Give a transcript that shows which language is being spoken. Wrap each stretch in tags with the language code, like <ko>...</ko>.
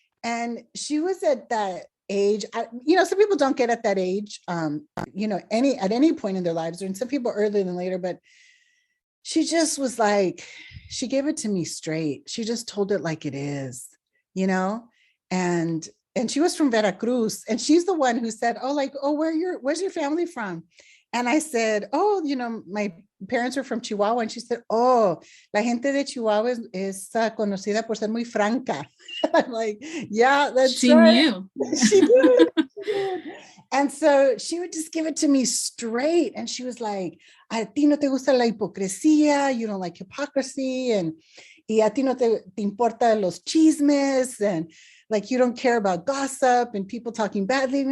<en>And she was at that age. Some people don't get at that age, at any point in their lives, and some people earlier than later, but she just was like, she gave it to me straight. She just told it like it is, you know? And she was from Veracruz, and she's the one who said, where's your family from? And I said, my parents are from Chihuahua. And she said, oh,</en> <es>la gente de Chihuahua es conocida por ser muy franca.</es> <en>I'm like, yeah, that's She right. knew. She did. And so she would just give it to me straight. And she was like,</en> <es>a ti no te gusta la hipocresía,</es> <en>you don't like hypocrisy,</en> <es>y a ti no te importa los chismes,</es> <en>and like you don't care about gossip and people talking badly.</en>